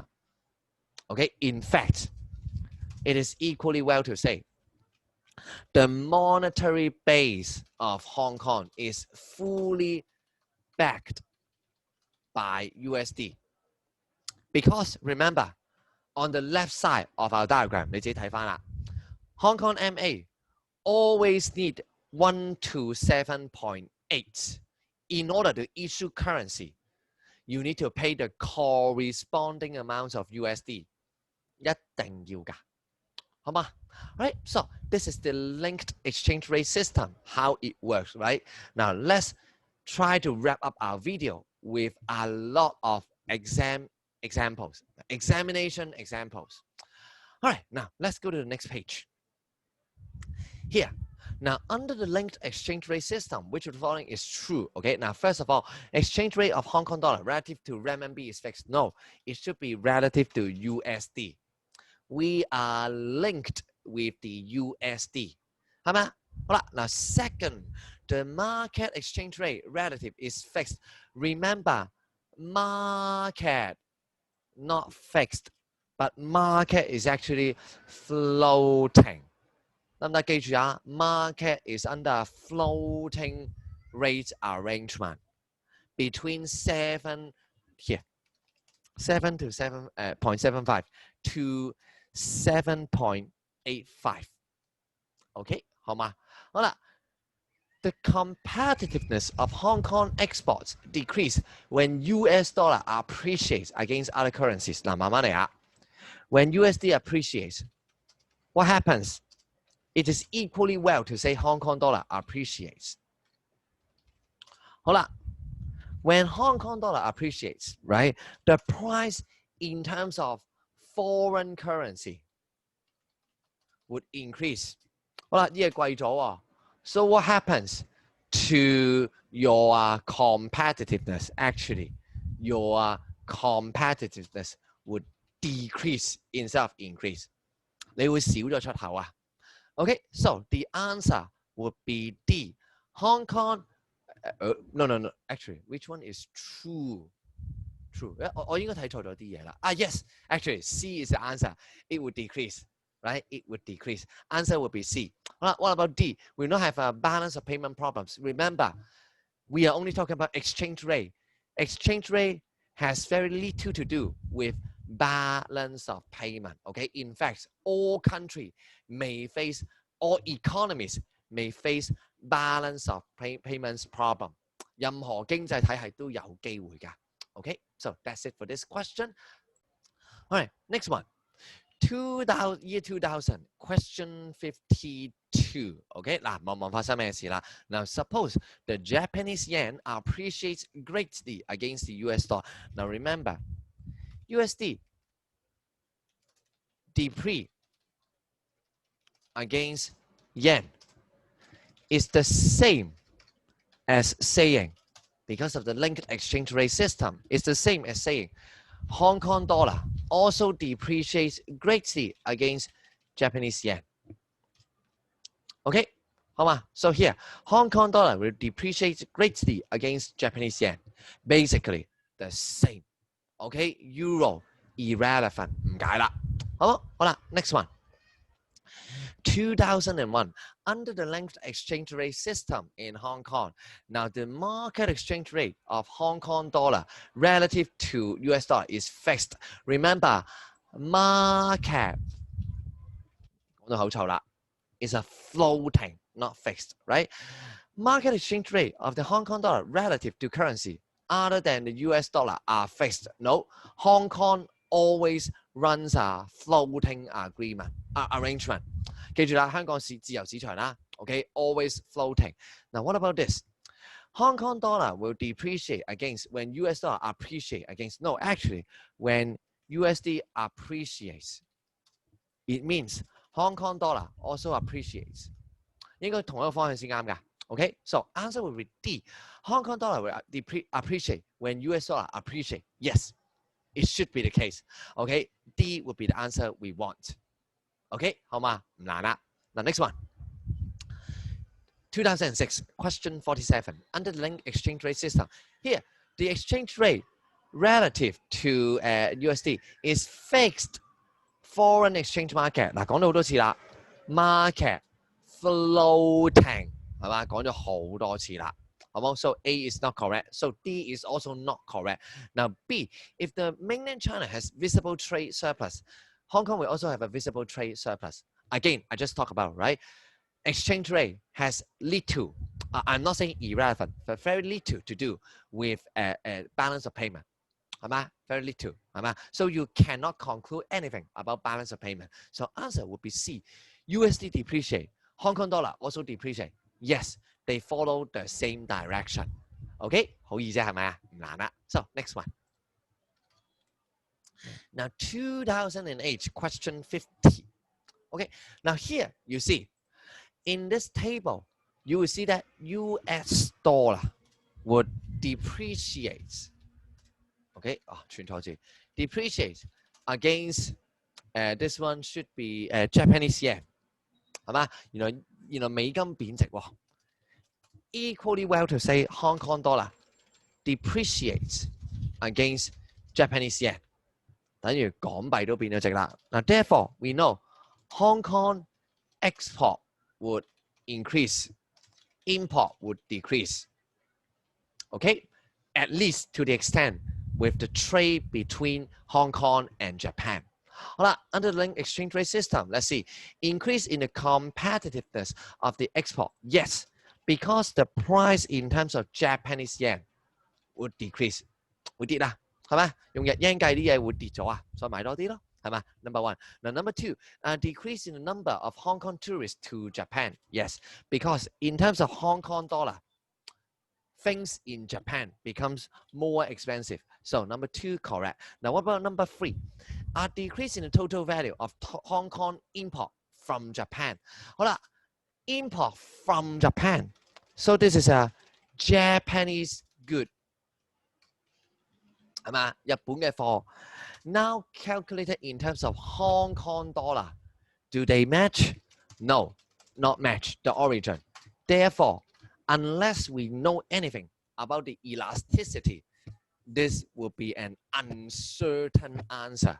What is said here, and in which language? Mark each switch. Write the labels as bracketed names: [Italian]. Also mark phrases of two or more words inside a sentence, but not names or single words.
[English] Okay, in fact, it is equally well to say the monetary base of Hong Kong is fully backed by USD. Because remember, on the left side of our diagram, [Cantonese] 你自己睇返啦 [English] Hong Kong MA always need 1 to 7.8 in order to issue currency. You need to pay the corresponding amounts of USD. [Cantonese] 一定要㗎，好嘛 [English] ？Right, so this is the linked exchange rate system, how it works, right? Now let's try to wrap up our video with a lot of examination examples. All right, now let's go to the next page. Here, now under the linked exchange rate system, which of the following is true? Okay, now first of all, exchange rate of Hong Kong dollar relative to renminbi is fixed. No, it should be relative to USD. We are linked with the USD. [Cantonese] 係咪？好啦，嗱 [English] second, the market exchange rate relative is fixed. Remember, market, not fixed, but market is actually floating. [Cantonese] 得唔得？記住啊 [English] ，market is under a floating rate arrangement between 7 here 7 to 7.75 to 7.85。OK， [Cantonese] 好嘛？ [English] 好啦。The competitiveness of Hong Kong exports decrease when US dollar appreciates against other currencies. [Cantonese] 嗱，慢慢嚟啊。 [English] When USD appreciates, what happens? It is equally well to say Hong Kong dollar appreciates. 好啦 ，when Hong Kong dollar appreciates, right, the price in terms of foreign currency would increase. [Cantonese] 好啦，呢嘢貴咗喎。 [English] So what happens to your competitiveness? Actually, your competitiveness would decrease instead of increase. [Cantonese] 你會少咗出口啊。 [English] Okay, so the answer would be D. Hong Kong. No. Actually, which one is true? True. [Cantonese] 我應該睇錯咗啲嘢啦。Yes. [English] Actually, C is the answer. It would decrease. Right? It would decrease. Answer would be C. What about D? We don't have a balance of payment problems. Remember, we are only talking about exchange rate. Exchange rate has very little to do with balance of payment. Okay? In fact, all countries may face, all economies may face balance of payments problem. [Cantonese] 任何經濟體系都有機會㗎。Okay? [English] So that's it for this question. All right, next one. Year 2000, question 52. [Cantonese] Okay, 嗱，望望發生咩事啦？ [English] Now, suppose the Japanese yen appreciates greatly against the US dollar. Now, remember, USD depreciate against yen is the same as saying, because of the linked exchange rate system, it's the same as saying Hong Kong dollar also depreciates greatly against Japanese yen. [Cantonese] Okay, 好嘛? [English] So here, Hong Kong dollar will depreciate greatly against Japanese yen. Basically, the same. Okay, Euro irrelevant, [Cantonese] 唔解啦。 [English] 好啦 ，next one. 2001, under the linked exchange rate system in Hong Kong, now the market exchange rate of Hong Kong dollar relative to US dollar is fixed. Remember, market is a floating, not fixed, right? Market exchange rate of the Hong Kong dollar relative to currency other than the US dollar are fixed. No, Hong Kong always runs a floating arrangement. [Cantonese] 記住啦，香港是自由市場啦 ，OK, [English] always floating. Now, what about this? Hong Kong dollar will depreciate against when US dollar appreciate against. No, actually, when USD appreciates, it means Hong Kong dollar also appreciates. [Cantonese] 應該同一個方向先啱㗎。Okay, so answer will be D. [English] Hong Kong dollar will appreciate when US dollar appreciate. Yes, it should be the case. Okay, D would be the answer we want. Okay, [Cantonese] 好嘛？唔難啦。 [English] Now next one. 2006, question 47. Under the linked exchange rate system, here the exchange rate relative to USD is fixed. Foreign exchange market [Cantonese] 嗱，講咗好多次啦 ， [English] market floating [Cantonese] 係嘛，講咗好多次啦，好冇 ？ [English] So A is not correct. So D is also not correct. Now B, if the mainland China has visible trade surplus, Hong Kong will also have a visible trade surplus. Again, I just talked about, right? Exchange rate has little, I'm not saying irrelevant, but very little to do with balance of payment. 係嘛 ？Very little 係嘛 ？So you cannot conclude anything about balance of payment. So answer would be C. USD depreciate. Hong Kong dollar also depreciate. Yes, they follow the same direction. [Cantonese] OK， 好易啫係咪啊？唔難啦。 [English] So next one. Now 2008, question 50. OK, now here you see, in this table, you will see that US dollar would depreciate. Okay, [Cantonese] 串錯字 [English] depreciate against this one should be Japanese yen 係嘛？ [Cantonese] 原來美金貶值喎。 [English] Equally well to say Hong Kong dollar depreciates against Japanese yen [Cantonese] 等於港幣都變咗值啦。 [English] 嗱 ，therefore we know Hong Kong export would increase, import would decrease. Okay, at least to the extent with the trade between Hong Kong and Japan. 好啦 under the link exchange rate system, let's see. Increase in the competitiveness of the export. Yes, because the price in terms of Japanese yen would decrease. [Cantonese] 會跌啊，係咪？用日元計啲嘢會跌咗啊，所以買多啲咯，係咪 ？ [English] Number one. Now number two, decrease in the number of Hong Kong tourists to Japan. Yes, because in terms of Hong Kong dollar, things in Japan becomes more expensive. So number two, correct. Now what about number three? A decrease in the total value of Hong Kong import from Japan. 好啦 import from Japan. So this is a Japanese good. [Cantonese] 係嘛？日本嘅貨 [English] now calculated in terms of Hong Kong dollar. Do they match? No, not match the origin. Therefore, unless we know anything about the elasticity, this will be an uncertain answer.